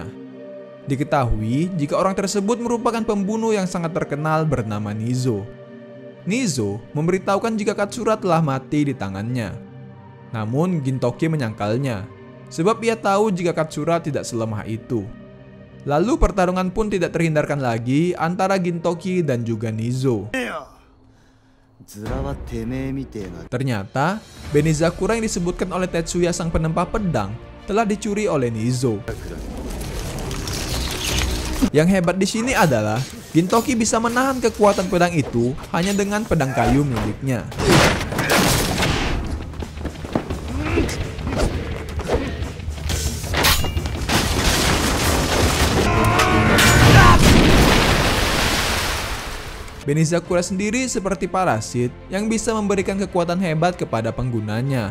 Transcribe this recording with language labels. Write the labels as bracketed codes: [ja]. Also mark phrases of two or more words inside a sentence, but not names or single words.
[id] Diketahui jika orang tersebut merupakan pembunuh yang sangat terkenal bernama Nizo. Nizo memberitahukan jika Katsura telah mati di tangannya. Namun Gintoki menyangkalnya, sebab ia tahu jika Katsura tidak selemah itu. Lalu pertarungan pun tidak terhindarkan lagi antara Gintoki dan juga Nizo. [ja] ズラはてめえみてえな。 [id] Ternyata, Benizakura yang disebutkan oleh Tetsuya sang penempah pedang telah dicuri oleh Nizo. Yang hebat di sini adalah Gintoki bisa menahan kekuatan pedang itu hanya dengan pedang kayu miliknya. Benizakura sendiri seperti parasit yang bisa memberikan kekuatan hebat kepada penggunanya.